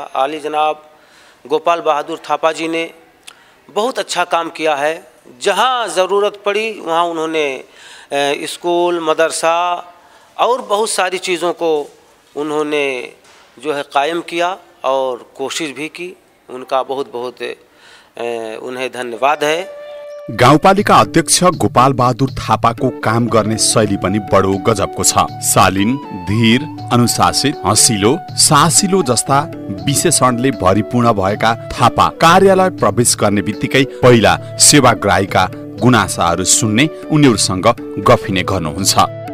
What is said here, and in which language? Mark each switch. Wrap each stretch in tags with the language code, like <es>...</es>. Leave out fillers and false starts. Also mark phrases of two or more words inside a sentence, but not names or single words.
<hi>आली जनाब गोपाल बहादुर थापा जी ने बहुत अच्छा काम किया है, जहाँ ज़रूरत पड़ी वहाँ उन्होंने स्कूल, मदरसा और बहुत सारी चीज़ों को उन्होंने जो है कायम किया और कोशिश भी की। उनका बहुत बहुत उन्हें धन्यवाद है।</hi> <ne>गाउँपालिका अध्यक्ष गोपाल बहादुर थापाको काम गर्ने शैली पनि बडो गजबको छ। शालीन, धीर, अनुशासित, हँसिलो, साहसिलो जस्ता विशेषणले भरिपूर्ण भएका थापा कार्यालय प्रवेश गर्ने बित्तिकै पहिला सेवाग्राहीका गुनासाहरू सुन्ने, उनीहरूसँग गफिने गर्नुहुन्छ।</ne>